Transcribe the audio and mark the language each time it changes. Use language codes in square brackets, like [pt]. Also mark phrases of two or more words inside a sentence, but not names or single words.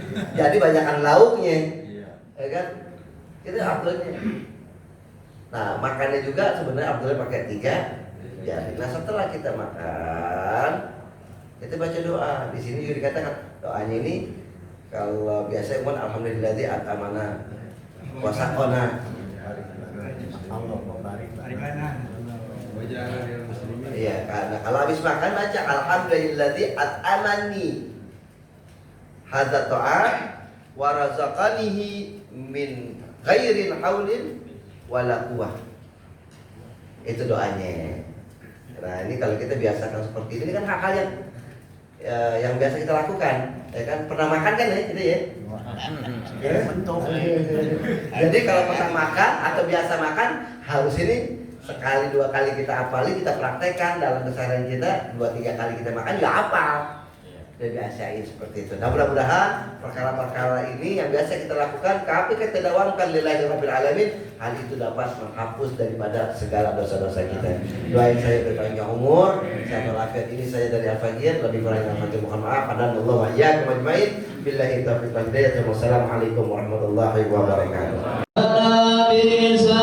[id] Jadi banyakan lauknya. Ya kan? Itu afdolnya. Nah, makannya juga sebenarnya afdolnya pakai 3 jari. Nah, setelah kita makan, kita baca doa. Di sini juga dikatakan doanya ini kalau biasa iman [ar] الحمد لله الذي أطعمنا وسقانا. [id] Allah membarik. Iya, karena kalau habis makan baca [ar] الحمد لله الذي أطعمني هذا الطعام ورزقنيه من غير حول ولا قوة. [id] Itu doanya. Nah, ini kalau kita biasakan seperti ini kan hal-hal yang biasa kita lakukan, ya kan? Pernah makan kan ya, gitu ya? Bentuk. Jadi kalau pernah makan atau biasa makan harus ini sekali 2 kali kita hafali, kita praktekkan dalam keseharian kita. 2-3 kali kita makan juga hafal. Udah biasain seperti itu. Nah, mudah-mudahan perkara-perkara ini yang biasa kita lakukan, tapi kita dawamkan [ar] لله رب العالمين, [id] hal itu dapat menghapus daripada segala dosa-dosa kita. Doain saya berpanjang umur, sehat walafiat. Ini saya dari Al-Fajir, lebih kurang Al-Fajir mohon maaf. [ar] هدانا الله وإياكم أجمعين. بالله التوفيق والهداية. والسلام عليكم ورحمة الله وبركاته.